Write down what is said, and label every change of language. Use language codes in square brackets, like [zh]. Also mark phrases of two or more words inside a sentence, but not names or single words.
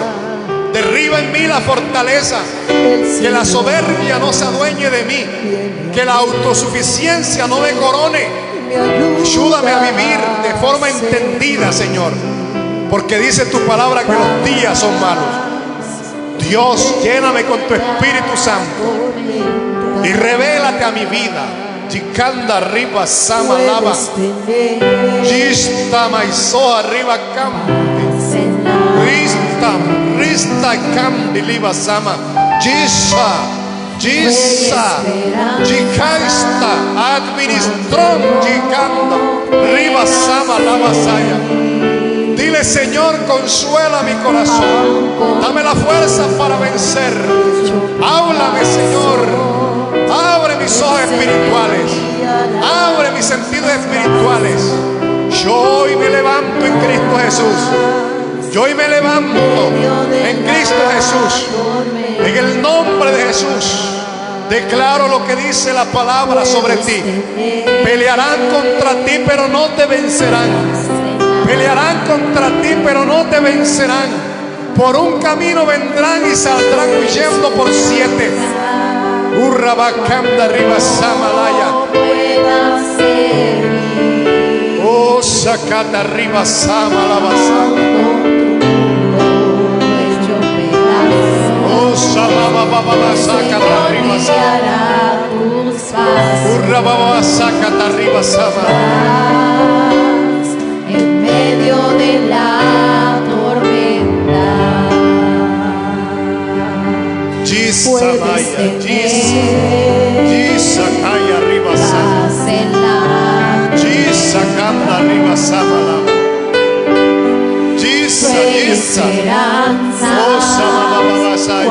[es] Derriba en mí la fortaleza, que la soberbia no se adueñe de mí, que la autosuficiencia no me corone. Ayúdame a vivir de forma entendida, Señor, porque dice tu palabra que los días son malos. Dios, lléname con tu Espíritu Santo y revélate a mi vida. Jicanda arriba sama lava, Gista maiso arriba campi, Rista campi liva sama, Gisa, Jicaista, administrón, Jicanda, riba sama lava saya. Dile: Señor, consuela mi corazón, dame la fuerza para vencer. Háblame, Señor. Abre mis ojos espirituales, abre mis sentidos espirituales. Yo hoy me levanto en Cristo Jesús. Yo hoy me levanto en Cristo Jesús. En el nombre de Jesús declaro lo que dice la palabra sobre ti. Pelearán contra ti, pero no te vencerán. Pelearán contra ti, pero no te vencerán. Por un camino vendrán y saldrán huyendo por 7. Urrabacanda arriba Samalaya. Oh, sacata arriba Samalabasana. Oh, Salababa sacata arriba Samalaya. Urrababa sacata arriba Samalaya. En medio de la tormenta. Samaya, Gisakaya arriba Sama, Gisakanda arriba Samala, Gisa, oh Samala